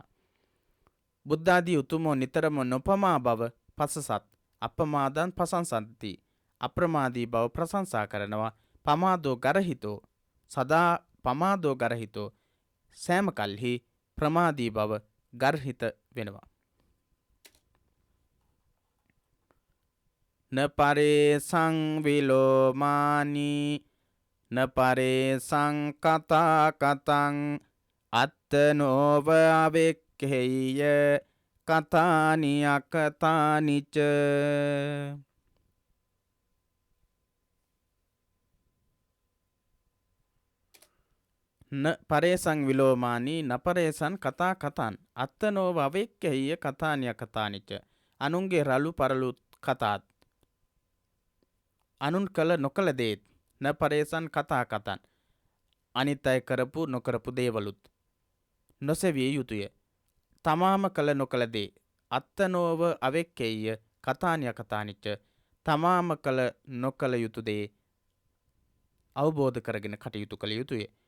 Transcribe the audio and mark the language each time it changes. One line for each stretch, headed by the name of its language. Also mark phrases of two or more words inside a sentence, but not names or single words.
Sinhala: බුද්ධාදී උතුමෝ නිතරම නොපමා බව පසසත්
Pali: අප්පමාදන් පසංසන්ති
Sinhala: අප්‍රමාදී බව ප්‍රශංසා කරනවා.
Pali: පමාදෝ ගරහිතෝ සදා පමාදෝ ගරහිතෝ
Sinhala: සෑම කල්හි ප්‍රමාදී බව ගර්හිත වෙනවා.
Pali: න පරේසං විලෝමානී න පරේසං කතා කතං අත්තනෝව අවෙක්ඛෙය්‍ය කතානි අකතානිච. න පරේසං විලෝමානී න පරේසං කතා කතං අත්තනෝව අවෙක්ඛෙය්‍ය කතානි අකතානිච.
Sinhala: අනුන්ගේ රළු පරළු කතාත් අනුන් කළ නොකළ දේත්
Pali: න පරේසන් කතා කතන්
Sinhala: අනිත් අය කරපු නොකරපු දේවලුත් නොසෙවිය යුතුය. තමාම කළ නොකළ දේ
Pali: අත්තනෝව අවෙක්කෙయ్య කතානිය කතානිච්ච
Sinhala: තමාම කළ නොකළ යුතු දේ අවබෝධ කරගෙන කටයුතු කළ යුතුය.